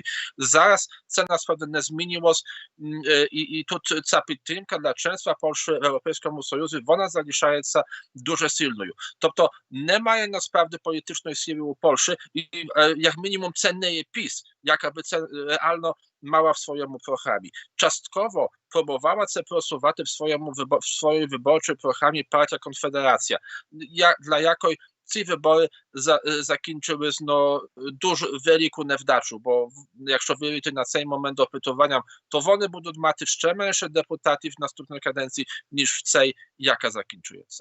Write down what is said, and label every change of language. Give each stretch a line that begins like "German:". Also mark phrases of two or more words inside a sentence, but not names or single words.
Ukrainian: Зараз це насправді не змінилось, і тут ця підтримка для членства Польщі в Європейському Союзі, вона залишається дуже сильною. Тобто немає насправді політичної сили у Польщі, і як мінімум це не є PiS, якби це реально
Polish: mała w swoim programie.
Ukrainian: Частково próbowała це просувати в своїй виборчій програмі партія Конфедерація, для якої ці вибори закінчились дуже велику невдачу, бо якщо вірити на цей момент опитуванням, то вони будуть мати ще менше депутатів в наступній каденції, ніж в цей, яка закінчується.